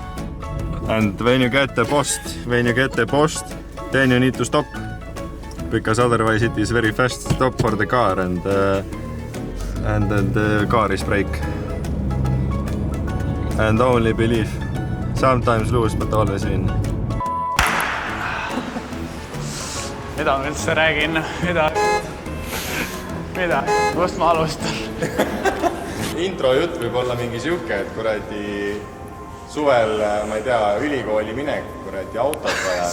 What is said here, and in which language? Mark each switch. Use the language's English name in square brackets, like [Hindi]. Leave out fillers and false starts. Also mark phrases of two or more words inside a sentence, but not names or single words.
[English] And when you get the post, then you need to stop. Because otherwise it is very fast stop for the car and then the car is brake. And only believe. Sometimes lose, but always win. [Estonian] Mida ma üldse räägin? Mida? Kust ma alustan? Intro jutt võib olla mingi siuke, et kuradi suvel, ma ei tea, ülikooli minek, kuradi autot vaja.